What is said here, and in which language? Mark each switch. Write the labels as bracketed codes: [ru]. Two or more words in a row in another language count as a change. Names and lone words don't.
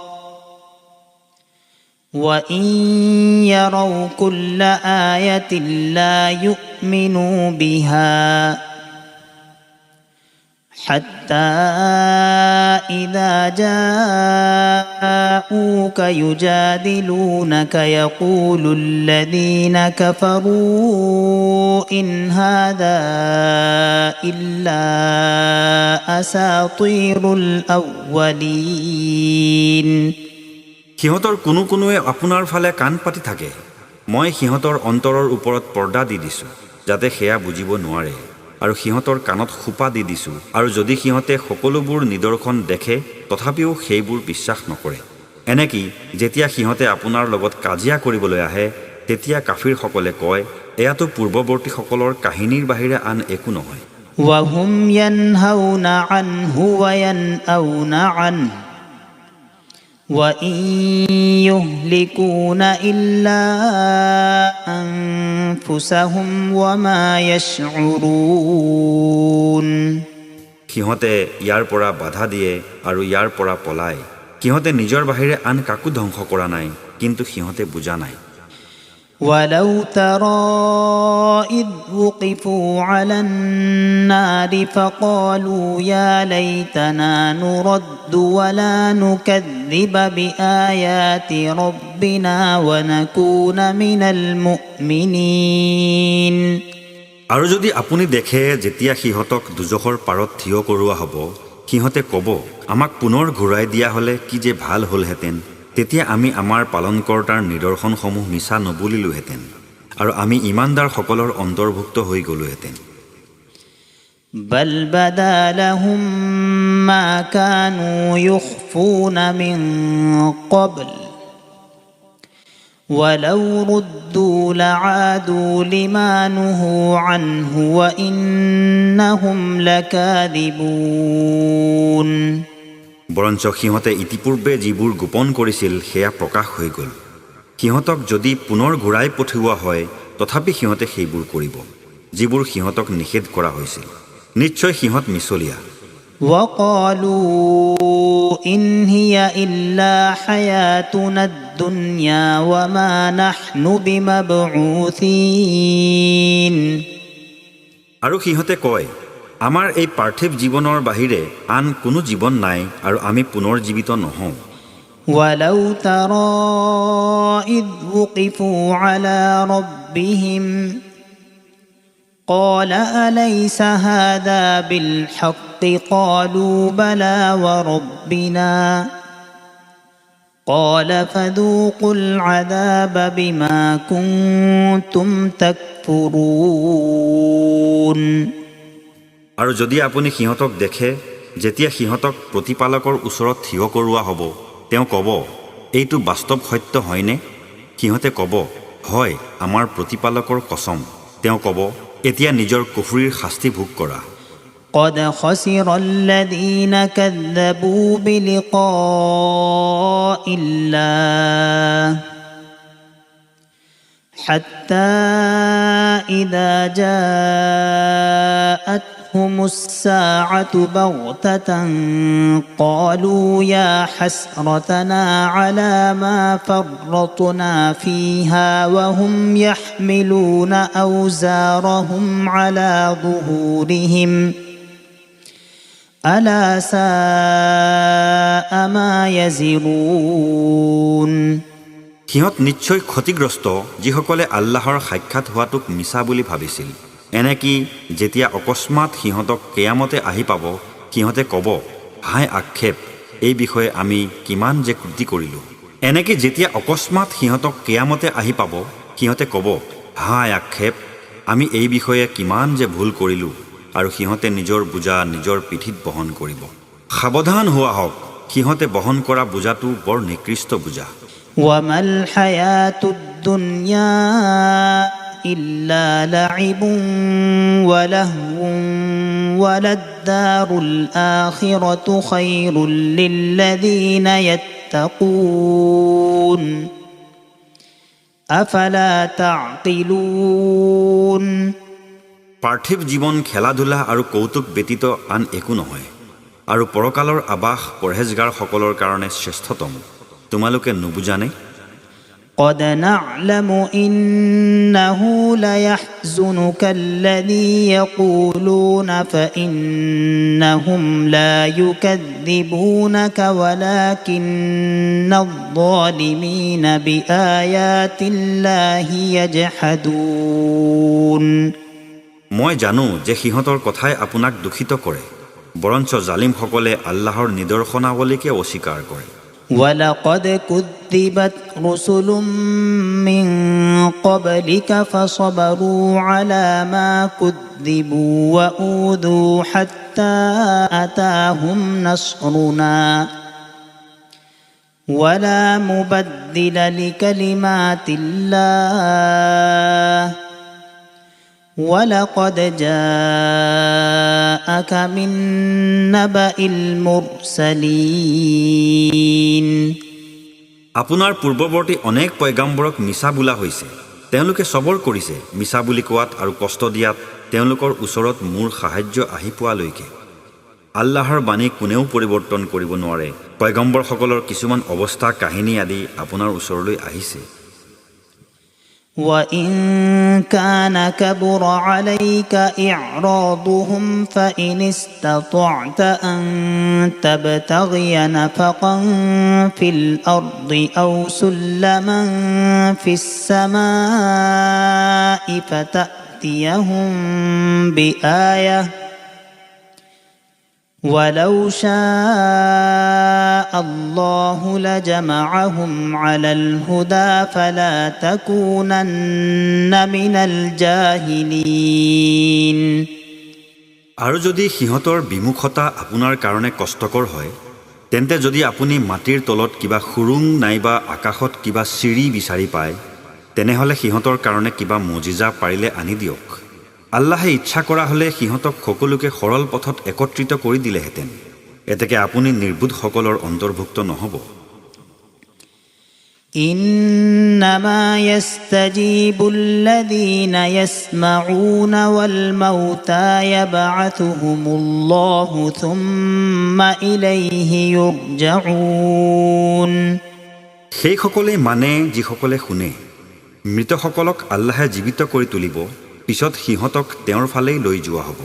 [ar] وإن يروا كل آية لا يؤمنوا بها حتى إذا جاءوك يجادلونك يقول الذين كفروا إن هذا إلا أساطير الأولين [as] সিহঁতৰ কোনোৱে আপোনাৰ ফালে কাণ পাতি থাকে মই সিহঁতৰ অন্তৰৰ ওপৰত পৰ্দা দি দিছোঁ যাতে সেয়া বুজিব নোৱাৰে আৰু সিহঁতৰ কাণত খোপা দি দিছোঁ আৰু যদি সিহঁতে সকলোবোৰ নিদৰ্শন দেখে তথাপিও সেইবোৰ বিশ্বাস নকৰে এনেকি যেতিয়া সিহঁতে আপোনাৰ লগত কাজিয়া কৰিবলৈ আহে তেতিয়া কাফিৰসকলে কয় এয়াতো পূৰ্বৱৰ্তীসকলৰ কাহিনীৰ বাহিৰে আন একো নহয় [ar] وهم ينهون عنه وينأون عنه وإن يهلكون إلا أنفسهم وما يشعرون [as] সিহঁতে ইয়াৰ পৰা বাধা দিয়ে আৰু ইয়াৰ পৰা পলায়। সিহঁতে নিজৰ বাহিৰে আন কাকো ধ্বংস কৰা নাই, কিন্তু সিহঁতে বুজা নাই। [ar] ولو ترى إذ وقفوا على النار فقالوا يا ليتنا نرد ولا نكذب بآيات ربنا ونكون من المؤمنين [as] আৰু যদি আপুনি দেখে যেতিয়া সিহঁতক দুজখৰ পাৰত থিয় কৰোৱা হ'ব, সিহঁতে ক'ব, আমাক পুনৰ ঘূৰাই দিয়া হ'লে কি যে ভাল হ'লহেঁতেন। তেতিয়া আমি আমাৰ পালনকৰ্তাৰ নিদৰ্শনসমূহ মিছা নবুলিলোহেঁতেন আৰু আমি ইমানদাৰসকলৰ অন্তৰ্ভুক্ত হৈ গ'লোহেঁতেন। [ar] بل بدا لهم ما كانوا يخفون من قبل ولو ردوا لعادوا لما نهوا عنه وإنهم لكاذبون [as] বৰঞ্চ সিহঁতে ইতিপূৰ্বে যিবোৰ গোপন কৰিছিল সেয়া প্ৰকাশ হৈ গ'ল। সিহঁতক যদি পুনৰ ঘূৰাই পঠিওৱা হয়, তথাপি সিহঁতে সেইবোৰ কৰিব যিবোৰ সিহঁতক নিষেধ কৰা হৈছিল। নিশ্চয় সিহঁত মিছলীয়া। [ar] وقالوا إن هي إلا حياتنا الدنيا وما نحن بمبعوثين [as] আৰু সিহঁতে কয়, আমাৰ এই পাৰ্থিৱ জীৱনৰ বাহিৰে আন কোনো জীৱন নাই আৰু আমি পুনৰ জীৱিত নহওঁ। [ar] ولو ترى إذ وقفوا على ربهم قال أليس هذا بالحق قالوا بلى وربنا قال فذوقوا العذاب بما كنتم تكفرون [as] আৰু যদি আপুনি সিহঁতক দেখে যেতিয়া সিহঁতক প্ৰতিপালকৰ ওচৰত থিয় কৰোৱা হ'ব, তেওঁ ক'ব, এইটো বাস্তৱ সত্য হয়নে? সিহঁতে ক'ব, হয়, আমাৰ প্ৰতিপালকৰ কসম। তেওঁ ক'ব, এতিয়া নিজৰ কুফৰীৰ শাস্তি ভোগ কৰা। [ar] قد خسر الذين كذبوا بلقاء الله حتى إذا جاءتهم الساعة بغتة قالوا يا حسرتنا على ما فرطنا فيها وهم يحملون أوزارهم على ظهورهم ألا ساء ما يزرون [as] সিহঁত নিশ্চয় ক্ষতিগ্ৰস্ত যিসকলে আল্লাহৰ সাক্ষাৎ হোৱাটোক মিছা বুলি ভাবিছিল। এনেকি যেতিয়া অকস্মাত সিহঁতক কেয়ামতে আহি পাব, সিহঁতে ক'ব, হায় আক্ষেপ, এই বিষয়ে আমি কিমান যে ত্ৰুটি কৰিলোঁ। এনেকি যেতিয়া অকস্মাত সিহঁতক কেয়ামতে আহি পাব, সিহঁতে ক'ব, হায় আক্ষেপ, আমি এই বিষয়ে কিমান যে ভুল কৰিলোঁ। আৰু সিহঁতে নিজৰ বোজা নিজৰ পিঠিত বহন কৰিব। সাৱধান হোৱা হওক, সিহঁতে বহন কৰা বোজাটো বৰ নিকৃষ্ট বোজা। [ar] وما الحياة الدنيا إلا لعب ولهو وللدار الآخرة خير للذين يتقون أفلا تعقلون [as] পাৰ্থিৱ জীৱন খেলা ধূলা আৰু কৌতুক ব্যতীত আন একো নহয়, আৰু পৰকালৰ আবাস পৰহেজগাৰসকলৰ কাৰণে শ্ৰেষ্ঠতম। তোমালোকে নুবুজানে? [ar] قد نعلم إنه ليحزنك الذي يقولون فإنهم لا يكذبونك ولكن الظالمين بآيات الله يجحدون [as] মই জানো যে সিহঁতৰ কথাই আপোনাক দুখিত কৰে, বৰঞ্চ জালিমসকলে আল্লাহৰ নিদৰ্শনাৱলীকে অস্বীকাৰ কৰে। [ar] ولقد كذبت رسل من قبلك فصبروا على ما كذبوا وأوذوا حتى أتاهم نصرنا ولا مبدل لكلمات الله ولقد جاءك من نبأ المرسلين [as] আপোনাৰ পূৰ্বৱৰ্তী অনেক পয়গাম্বৰক মিছা বোলা হৈছে তেওঁলোকে সবৰ কৰিছে মিছা বুলি কোৱাত আৰু কষ্ট দিয়াত তেওঁলোকৰ ওচৰত মোৰ সাহায্য আহি পোৱালৈকে আল্লাহৰ বাণী কোনেও পৰিৱৰ্তন কৰিব নোৱাৰে পয়গম্বৰসকলৰ কিছুমান অৱস্থা কাহিনী আদি আপোনাৰ ওচৰলৈ আহিছে [ar] وإن كان كبر عليك إعراضهم فإن استطعت أن تبتغي نفقا في الأرض أو سلما في السماء فتأتيهم بآية ولو شاء الله لجمعهم على الهدى فلا تكونن من الجاهلين [as] আৰু যদি সিহঁতৰ বিমুখতা আপোনাৰ কাৰণে কষ্টকৰ হয় তেন্তে যদি আপুনি মাটিৰ তলত কিবা খুৰুং নাইবা আকাশত কিবা চিৰি বিচাৰি পায় তেনেহলে সিহঁতৰ কাৰণে কিবা মুজিজা পাৰিলে আনি দিয়ক আল্লাহে ইচ্ছা কৰা হলে সিহঁতক সকলোকে সৰল পথত একত্ৰিত কৰি দিলেহেঁতেন এতেকে আপুনি নিৰ্বুধসকলৰ অন্তৰ্ভুক্ত নহব [ar] إنما يستجيب الذين يسمعون والموتى يبعثهم الله ثم إليه يرجعون [as] সেইসকলে মানে যিসকলে শুনে মৃতসকলক আল্লাহে জীৱিত কৰি তুলিব পিছত সিহঁতক তেওঁৰ ফালেই লৈ যোৱা হ'ব